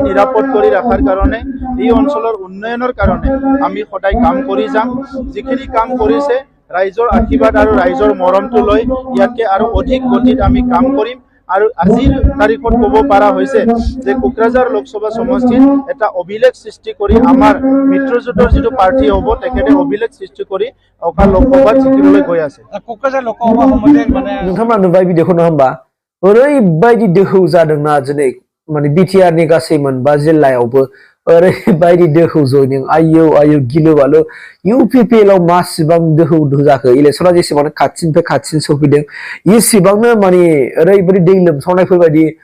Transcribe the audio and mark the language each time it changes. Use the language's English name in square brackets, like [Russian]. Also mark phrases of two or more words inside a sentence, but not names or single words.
[Assamese] নিৰাপদ কৰি ৰখাৰ কাৰণে এই অঞ্চলৰ উন্নয়নৰ কাৰণে আমি সদায় কাম কৰি যাম যিখিনি কাম কৰিছে ৰাইজৰ আশীৰ্বাদ আৰু ৰাইজৰ মৰমটো লৈ ইয়াতকে আৰু অধিক গতিত আমি কাম কৰিম আৰু আজিৰ তাৰিখত ক'ব পৰা হৈছে যে কোকৰাঝাৰ লোকসভা সমষ্টিত এটা অভিলেখ সৃষ্টি কৰি আমাৰ মিত্ৰজোঁটৰ যিটো প্ৰাৰ্থী হ'ব তেখেতে অভিলেখ সৃষ্টি কৰি অকা লোকসভাত জিকিবলৈ গৈ আছে কোকৰাঝাৰ লোকসভা সমষ্টিত মানে [Bodo] नोंथांमोना नुबाय भिडिअखौ नङा होमबा ओरैबायदि दोहौ जादोंना दिनै माने बिटिआरनि गासै मोनबा जिल्लायावबो ओरैबायदि दोहौ जयनिं आयौ गिलु बालु UPPL आव मासिबां दोहौ जाखो इलेक्सना जेसेबां खाथिनिफ्राय खाथिसिन सफैदों इसेबांनो माने ओरैबायदि दै लोमसावनायफोरबायदि